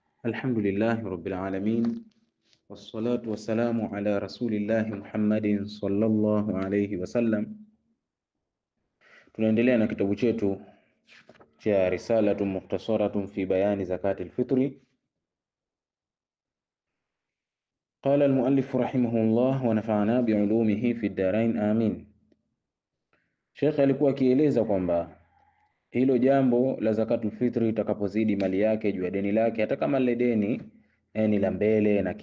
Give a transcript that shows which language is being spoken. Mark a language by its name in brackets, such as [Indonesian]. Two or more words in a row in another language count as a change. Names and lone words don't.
[Arabic] الحمد لله رب العالمين والصلاة والسلام على رسول الله محمد صلى الله عليه وسلم. [Swahili] Tunaendelea na kitabu chetu cha Risalatun Mukhtasaratun fi Bayani Zakati al-Fitri. [Arabic] قال المؤلف رحمه الله ونفعنا بعلومه في الدارين آمين. [Swahili] Sheikh alikuwa akieleza kwamba hilo jambo la [Arabic] زكاة الفطر [Swahili] itakapozidi mali yake juu ya deni lake, hata kama lile deni ni la mbele na